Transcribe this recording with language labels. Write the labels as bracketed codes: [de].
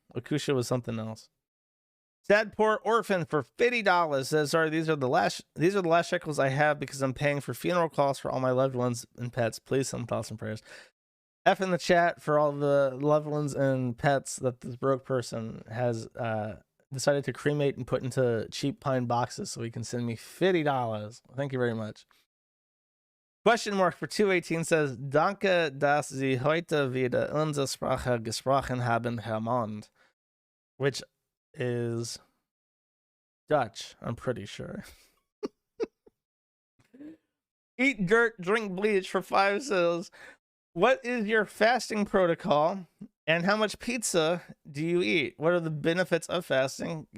[en] Akusha was something else. Sad Poor Orphan for $50 says, sorry, these are the last shekels I have because I'm paying for funeral costs for all my loved ones and pets. Please send thoughts and prayers. F in the chat for all the loved ones and pets that this broke person has decided to cremate and put into cheap pine boxes so he can send me $50. Thank you very much. Question mark for 218 says, [de] Danke, dass Sie heute wieder unsere Sprache gesprochen haben, Herr Mond. [en] Which is Dutch, I'm pretty sure. Eat dirt, drink bleach for 5 says, what is your fasting protocol? And how much pizza do you eat? What are the benefits of fasting?